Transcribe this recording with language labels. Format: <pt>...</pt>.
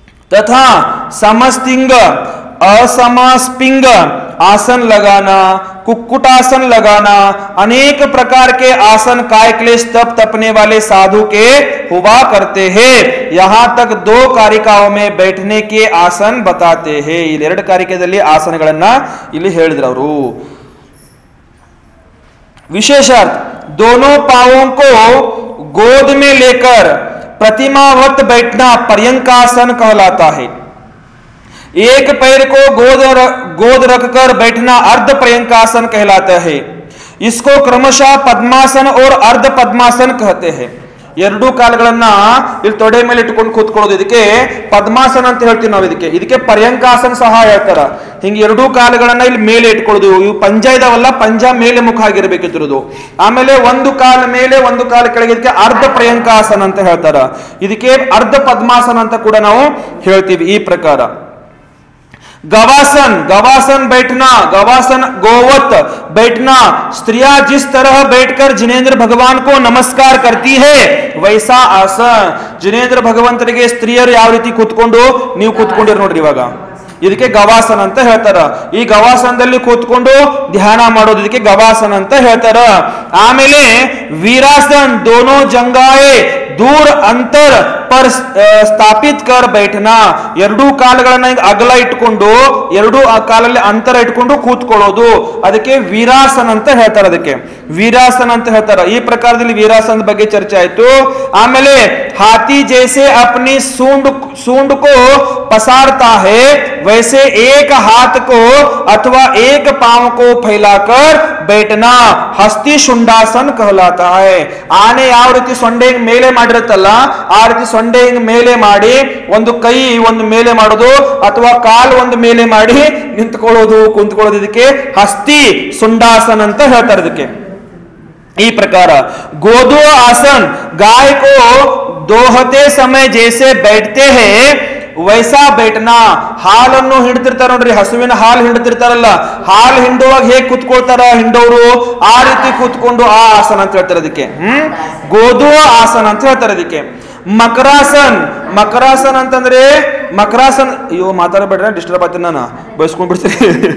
<hi>तथा समस्तिंग, असमस्पिंग आसन लगाना, कुक्कुटासन लगाना, अनेक प्रकार के आसन काय क्लेश तप तपने वाले साधु के हुआ करते हैं. यहाँ तक 2 कारिकाओं में बैठने के आसन बताते हैं.</hi> <kn>ಇಲ್ಲಿ 2 ಕಾರಿಕೆಯಲ್ಲಿ ಆಸನಗಳನ್ನ ಇಲ್ಲಿ ಹೇಳಿದ್ರು ಅವರು.</kn> <hi>विशेषार्थ, दोनों पांवों को गोद में लेकर प्रतिमावत बैठना पर्यंकासन कहलाता है. एक पैर को गोद रखकर बैठना अर्ध पर्यंकासन कहलाता है. इसको क्रमशः पद्मासन और अर्ध पद्मासन कहते हैं.</hi> <kn>2 ಕಾಲುಗಳನ್ನ ಇಲ್ಲಿ ತೊಡೆ ಮೇಲೆ ಇಟ್ಕೊಂಡು ಕೂತ್ಕೊಳ್ಳೋದು ಇದಕ್ಕೆ ಪದ್ಮಾಸನ ಅಂತ ಹೇಳ್ತೀವಿ ನಾವು. ಇದಕ್ಕೆ ಪರ್ಯಂಕಾಸನ ಸಹ ಹೇಳ್ತಾರ. ಹಿಂಗೆ 2 ಕಾಲುಗಳನ್ನ ಇಲ್ಲಿ ಮೇಲೆ ಇಟ್ಕೊಳ್ಳೋದು. ಇವು ಪಂಜ ಇದಾವಲ್ಲ, ಪಂಜ ಮೇಲೆ ಮುಖ ಆಗಿರ್ಬೇಕಿದ್ರದು. ಆಮೇಲೆ 1 ಕಾಲು ಮೇಲೆ 1 ಕಾಲು ಕೆಳಗೆ, ಇದಕ್ಕೆ ಅರ್ಧ ಪ್ರಿಯಂಕಾಸನ ಅಂತ ಹೇಳ್ತಾರ. ಇದಕ್ಕೆ ಅರ್ಧ ಪದ್ಮಾಸನ ಅಂತ ಕೂಡ ನಾವು ಹೇಳ್ತೀವಿ. ಈ ಪ್ರಕಾರ</kn> <hi>गवासन, गवासन बैठना, गवासन गोवत बैठना. स्त्रियां जिस तरह बैठकर जिनेंद्र भगवान को नमस्कार करती है वैसा आसन.</hi> <kn>जिनेंद्र भगवंतರಿಗೆ ಸ್ತ್ರೀಯರು ಯಾವ ರೀತಿ ಕೂತ್ಕೊಂಡು ನೀವು ಕೂತ್ಕೊಂಡಿರ ನೋಡ್ರಿ ಇವಾಗ, ಇದಕ್ಕೆ ಗವಾಸನ ಅಂತ ಹೇಳ್ತಾರ. ಈ ಗವಾಸನದಲ್ಲಿ ಕೂತ್ಕೊಂಡು ಧ್ಯಾನ ಮಾಡೋದು ಇದಕ್ಕೆ ಗವಾಸನ ಅಂತ ಹೇಳ್ತಾರ. ಆಮೇಲೆ ವೀರಾಸನ್,</kn> <hi>दोनों जंगाए दूर अंतर पर</hi> <kn>ಸ್ಥಾಪಿತ</kn> <hi>कर बैठना,</hi> <kn>ಎರಡೂ ಕಾಲುಗಳನ್ನ ಅಗಲ ಇಟ್ಕೊಂಡು ಎರಡೂ ಕಾಲಲ್ಲಿ ಅಂತರ ಇಟ್ಕೊಂಡು ಕೂತ್ಕೊಳ್ಳೋದು, ಅದಕ್ಕೆ ವೀರಾಸನ ಅಂತ ಹೇಳ್ತಾರೆ. ಅದಕ್ಕೆ ವೀರಾಸನ ಅಂತ ಹೇಳ್ತಾರೆ. ಈ ಪ್ರಕಾರದಲ್ಲಿ ವೀರಾಸನದ ಬಗ್ಗೆ ಚರ್ಚೆ ಆಯ್ತು. ಆಮೇಲೆ</kn> <hi>हाथी जैसे अपनी सूंड को पसारता है वैसे एक हाथ को अथवा एक पांव को फैलाकर बैठना हस्ती शुंडासन कहलाता है.</hi> <kn>ಆನೆ ಯಾವ ರೀತಿ ಸೊಂಡೆ ಮೇಲೆ ಮಾಡಿರುತ್ತಲ್ಲ ಆ ರೀತಿ ಸೊಂಡೆ ಮೇಲೆ ಮಾಡಿ ಒಂದು ಕೈ ಒಂದು ಮೇಲೆ ಮಾಡೋದು ಅಥವಾ ಕಾಲು ಒಂದು ಮೇಲೆ ಮಾಡಿ ನಿಂತ್ಕೊಳ್ಳೋದು ಕುಂತ್ಕೊಳ್ಳೋದು, ಇದಕ್ಕೆ ಹಸ್ತಿ शुंडासन ಅಂತ ಹೇಳ್ತಾರೆ. ಇದಕ್ಕೆ ಈ ಪ್ರಕಾರ</kn> <hi>गोदो आसन गाय को दोहते समय जैसे बैठते हैं वैसा बैठना.</hi> <kn>ಹಾಲನ್ನು ಹಿಂಡ್ತಿರ್ತಾರ ನೋಡ್ರಿ, ಹಸುವಿನ ಹಾಲು ಹಿಂಡ್ತಿರ್ತಾರಲ್ಲ, ಹಾಲು ಹಿಂಡುವಾಗ ಹೇಗೆ ಕುತ್ಕೊಳ್ತಾರ ಹಿಂಡೋರು ಆ ರೀತಿ ಕೂತ್ಕೊಂಡು ಆ ಆಸನ ಅಂತ ಹೇಳ್ತಾರೆ. ಅದಕ್ಕೆ ಗೋಧು ಆಸನ ಅಂತ ಹೇಳ್ತಾರೆ. ಅದಕ್ಕೆ ಮಕರಾಸನ್, ಮಕರಾಸನ್ ಅಂತಂದ್ರೆ ಮಕರಾಸನ್, ಅಯ್ಯೋ ಮಾತಾಡಬೇಡ್ರೆ ಡಿಸ್ಟರ್ಬ್ ಆಗ್ತೀನಿ, ನಾನು ಬಯಸ್ಕೊಂಡ್ ಬಿಡ್ತೀನಿ.</kn>